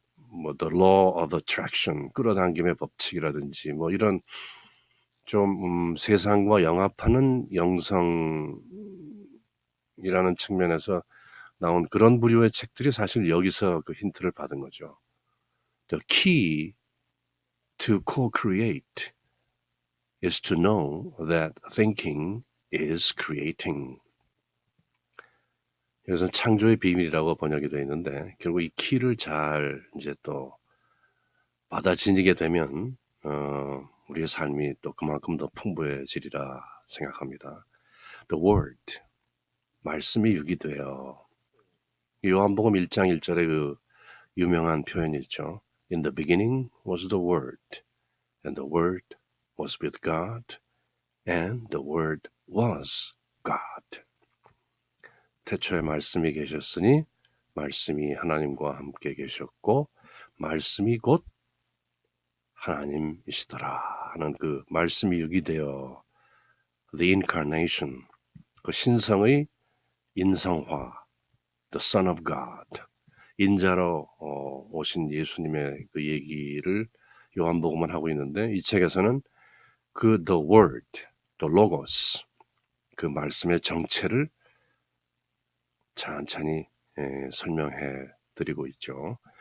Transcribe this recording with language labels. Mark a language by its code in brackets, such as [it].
[ko] 뭐 [en] the law of attraction, [ko] 끌어당김의 법칙이라든지 뭐 이런 좀 세상과 영합하는 영성이라는 측면에서 나온 그런 부류의 책들이 사실 여기서 그 힌트를 받은 거죠. [en] The key to co-create is to know that thinking is creating. [ko] 여기서 창조의 비밀이라고 번역이 되어 있는데 결국 이 키를 잘 이제 또 받아지게 되면 우리의 삶이 또 그만큼 더 풍부해지리라 생각합니다. The word, 말씀이 육이 되어. 요한복음 1장 1절에 그 유명한 표현이 있죠. [en] In the beginning was the word, and the word was with God, and the word was God. [ko] 태초에 말씀이 계셨으니 말씀이 하나님과 함께 계셨고 말씀이 곧 하나님이시더라 하는 그 말씀이 육이 되어 the incarnation, 그 신성의 인성화, [en] the Son of God, [ko] 인자로 오신 예수님의 그 얘기를 요한복음은 하고 있는데 이 책에서는 그 the word, the logos, 그 말씀의 정체를 찬찬히 설명해 드리고 있죠.